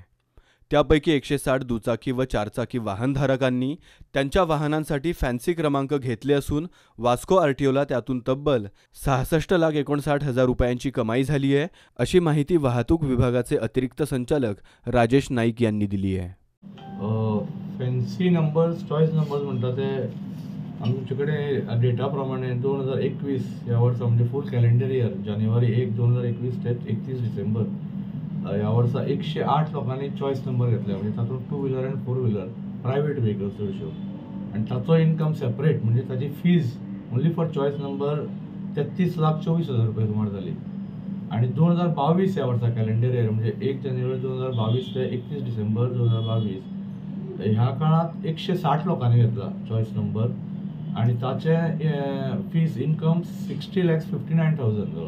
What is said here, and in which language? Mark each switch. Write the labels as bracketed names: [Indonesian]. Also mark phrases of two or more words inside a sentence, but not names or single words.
[Marathi] त्यापैकी 160 दुचाकी व चारचाकी वाहनधारकांनी त्यांच्या वाहनांसाठी फॅन्सी क्रमांक घेतले असून वास्को आरटीओला त्यातून तब्बल 66,59,000 रुपयांची कमाई झाली आहे, अशी माहिती वाहतूक विभागाचे अतिरिक्त संचालक राजेश नाईक यांनी दिली आहे. [English] fancy numbers, choice numbers [Konkani] म्हणतात ते आमच्याकडे डेटा प्रमाणे 2021 या वर्सा म्हणजे [English] full calendar year [Konkani] जानेवारी 1, 2021 ते 31 डिसेंबर या वर्सा 108 लोकांनी [English] choice number [Konkani] घेतले. म्हणजे तातूंत 2 व्हिलर आनी [English] 4 wheeler private vehicles [Konkani] चडश्यो. आनी ताचो [English] income separate [Konkani] म्हणजे ताची [English] fees only for choice number [Konkani] 33,24,000 रुपये सुमार जाली. आणि 2022 या वर्सा [English] calendar year [Konkani] म्हणजे 1 जानेवारी 2022 ते 31 डिसेंबर 2022 ह्या काळात 160 लोकांनी घेतला [English] choice number [Konkani] आणि ताचे [English] fees income [Konkani] 60,59,000 जालो.